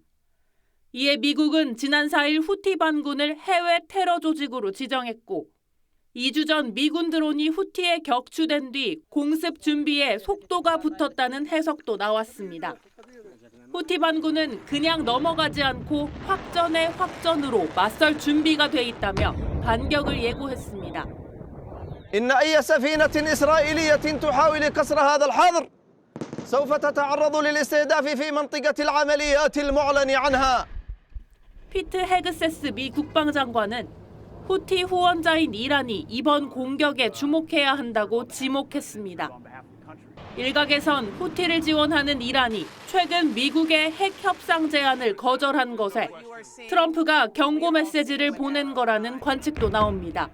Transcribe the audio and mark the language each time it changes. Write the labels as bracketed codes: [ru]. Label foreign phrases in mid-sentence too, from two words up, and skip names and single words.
[ko] 이에 미국은 지난 4일 후티 반군을 해외 테러 조직으로 지정했고 2주 전 미군 드론이 후티에 격추된 뒤 공습 준비에 속도가 붙었다는 해석도 나왔습니다. 후티 반군은 그냥 넘어가지 않고 확전의 확전으로 맞설 준비가 돼 있다며 반격을 예고했습니다. [ar] إن أي سفينة إسرائيلية تحاول كسر هذا الحظر سوف تتعرض للاستهداف في منطقة العمليات المعلن عنها. [ko] 피트 헤그세스 미 국방장관은 후티 후원자인 이란이 이번 공격에 주목해야 한다고 지목했습니다. 일각에선 후티를 지원하는 이란이 최근 미국의 핵 협상 제안을 거절한 것에 트럼프가 경고 메시지를 보낸 거라는 관측도 나옵니다.